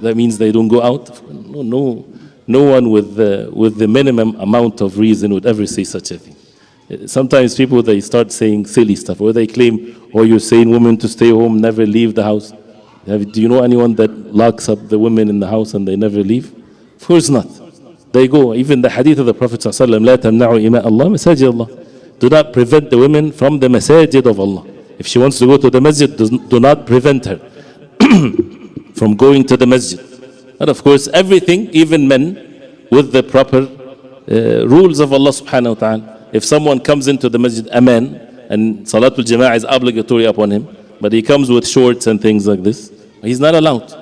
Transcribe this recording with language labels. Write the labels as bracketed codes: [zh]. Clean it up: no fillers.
[en] That means they don't go out. No one with the minimum amount of reason would ever say such a thing. Sometimes people, they start saying silly stuff, or they claim, or you're saying women to stay home, never leave the house. Do you know anyone that locks up the women in the house and they never leave? Of course not. They go. Even the hadith of the Prophet ﷺ, [ar] لا تمنعوا إماء الله مساجد الله. [en] Do not prevent the women from the masajid of Allah. If she wants to go to the masjid, do not prevent her from going to the masjid. And of course, everything, even men, with the proper rules of Allah subhanahu wa ta'ala. If someone comes into the masjid, a man, and Salatul Jama'ah is obligatory upon him, but he comes with shorts and things like this, he's not allowed.